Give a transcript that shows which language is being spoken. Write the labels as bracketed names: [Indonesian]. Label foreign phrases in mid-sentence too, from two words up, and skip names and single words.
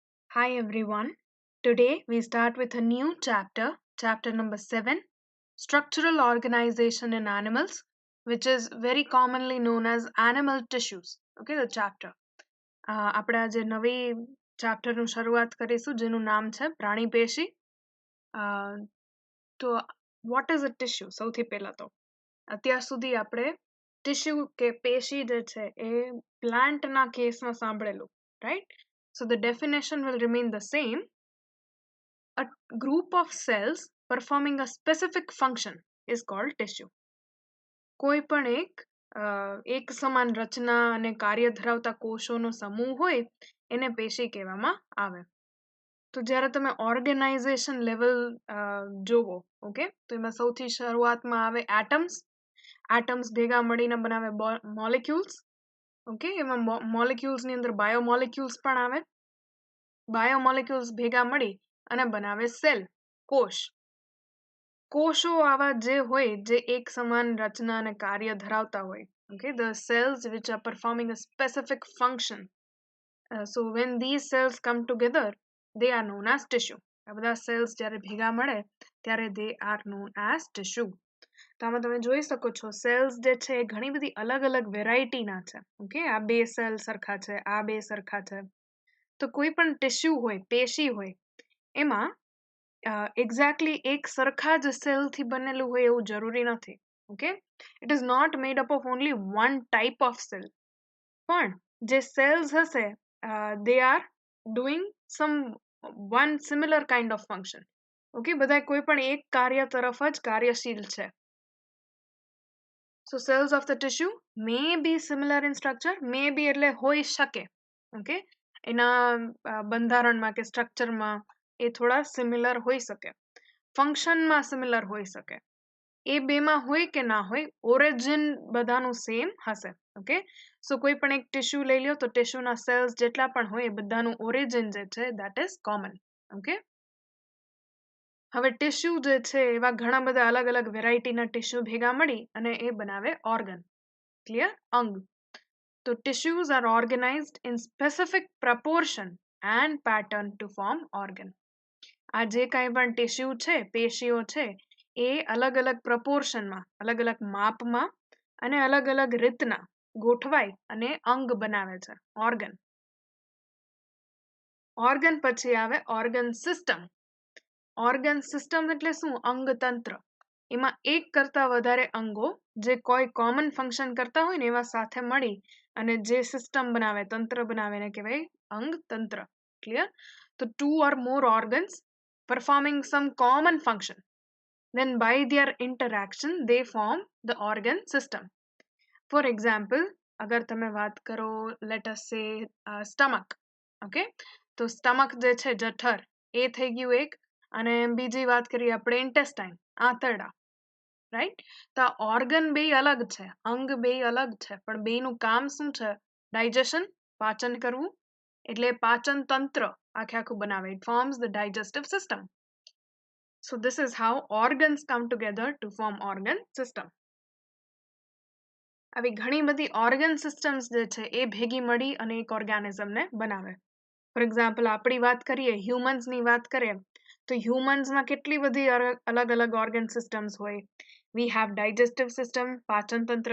[English] Hi everyone. Today we start with a new chapter, chapter number 7, Structural Organization in Animals, which is very commonly known as animal tissues. Okay, the chapter. [Gujarati] આપણે આજે નવી ચેપ્ટરનું શરૂઆત કરીશું જેનું નામ છે પ્રાણી પેશી. [English] તો what is a tissue? [Gujarati] સૌથી પહેલા તો અત્યાર સુધી આપણે ટિશ્યુ કે પેશી જે છે એ પ્લાન્ટના કેસમાં સાંભળેલું, રાઈટ? [English] So the definition will remain the same. A group of cells performing a specific function is called tissue. [Gujarati] કોઈ પણ એક સમાન રચના અને કાર્ય ધરાવતા કોષોનો સમૂહ હોય એને પેશી કહેવામાં આવે. તો જ્યારે તમે [English] organization level [Gujarati] જોવો, ઓકે, તો એમાં સૌથી શરૂઆતમાં આવે એટમ્સ. એટમ્સ ભેગા મળીને બનાવે મોલેક્યુલ્સ. ઓકે, એમાં મોલેક્યુલ્સની અંદર બાયોમોલેક્યુલ્સ પણ આવે. બાયોમોલેક્યુલ્સ ભેગા મળી અને બનાવે સેલ, કોષ. કોષો આવા જે હોય જે એક સમાન રચના અને કાર્ય ધરાવતા હોય. [English] Okay, the cells which are performing a specific function. So when these cells come together, they are known as tissue. [Gujarati] આ બધા cells જ્યારે ભેગા મળે ત્યારે [English] they are known as tissue. [Gujarati] તો આમાં તમે જોઈ શકો છો સેલ્સ જે છે એ ઘણી બધી અલગ અલગ વેરાયટીના છે. ઓકે, આ બે સેલ સરખા છે, આ બે સરખા છે. તો કોઈ પણ ટિશ્યુ હોય, પેશી હોય, એમાં એક્ઝેક્ટલી એક સરખા જ સેલથી બનેલું હોય એવું જરૂરી નથી. [English] okay, it is not made up of only one type of cell. [Gujarati] પણ જે સેલ્સ હશે [English] they are doing some one similar kind of function. [Gujarati] ઓકે, બધા કોઈ પણ એક કાર્ય તરફ જ કાર્યશીલ છે. [English] So cells of the tissue may be similar in structure, may be [Gujarati] એટલે હોઈ શકે. ઓકે, એના બંધારણમાં કે સ્ટ્રક્ચરમાં એ થોડા સિમિલર હોઈ શકે, ફંક્શનમાં સિમિલર હોઈ શકે. એ બેમાં હોય કે ના હોય, ઓરિજિન બધાનું સેમ હશે. [English] okay, so [Gujarati] કોઈ પણ એક ટિશ્યુ લઈ લ્યો તો ટિશ્યુના સેલ્સ જેટલા પણ હોય એ બધાનું ઓરિજિન જે છે [English] that is common. [Gujarati] ઓકે, હવે ટિશ્યુ જે છે એવા ઘણા બધા અલગ અલગ વેરાયટીના ટિશ્યુ ભેગા મળી અને એ બનાવે ઓર્ગન. ક્લિયર? અંગ. [English] તો tissues are organized in specific proportion and pattern to form organ. [Gujarati] આ જે કાંઈ પણ ટિશ્યુ છે, પેશીઓ છે, એ અલગ અલગ પ્રપોર્શનમાં, અલગ અલગ માપમાં અને અલગ અલગ રીતના ગોઠવાય અને અંગ બનાવે છે, ઓર્ગન. ઓર્ગન પછી આવે [English] organ system. organ system [Gujarati] એટલે શું? અંગતંત્ર. એમાં એક કરતા વધારે અંગો જે કોઈ [English] common function [Gujarati] કરતા હોય ને એવા સાથે મળી અને જે સિસ્ટમ બનાવે, તંત્ર બનાવે એને કહેવાય અંગતંત્ર. ક્લિયર? [English] તો 2 or more organs performing some common function, then by their interaction they form the organ system. For example, [Gujarati] અગર તમે વાત કરો [English] let us say stomach. [Gujarati] ઓકે, તો સ્ટમક જે છે જઠર એ થઈ ગયું એક, અને બીજી વાત કરીએ આપણે ઇન્ટેસ્ટાઇન, આંતરડા. રાઈટ? તો આ ઓર્ગન બે અલગ છે, અંગ બે અલગ છે, પણ બેનું કામ શું છે? ડાયજેશન, પાચન કરવું. એટલે પાચન તંત્ર આખે આખું બનાવે. [English] It forms the digestive system. So this is how organs come together to form organ system. [Gujarati] આવી ઘણી બધી [English] organ systems [Gujarati] જે છે એ ભેગી મળી અને એક ઓર્ગેનિઝમને બનાવે. [English] for example [Gujarati] આપણી વાત કરીએ, હ્યુમન્સની વાત કરીએ તો હ્યુમન્સમાં કેટલી બધી અલગ અલગ [English] organ systems [Gujarati] હોય. [English] we have digestive system, [Gujarati] પાચન તંત્ર.